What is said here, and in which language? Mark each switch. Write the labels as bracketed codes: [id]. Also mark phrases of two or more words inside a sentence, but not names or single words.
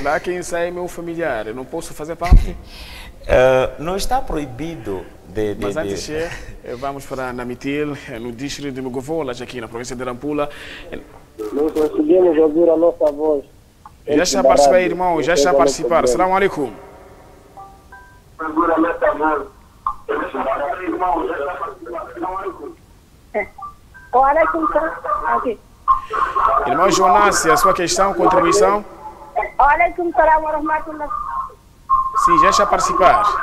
[pt] Lá quem sai é meu familiar. Eu não posso fazer parte? Não está proibido de... Mas antes, vamos para Namitil, no distrito de Mugovola, aqui na província de Nampula. Não conseguimos ouvir a nossa voz. Já está a participar, irmão, já está a participar. [ar] السلام عليكم. وعليكم السلام. [pt] Irmão Jonas, a sua questão, contribuição? [ar] وعليكم السلام ورحمة الله. [pt] Sim, já está a participar.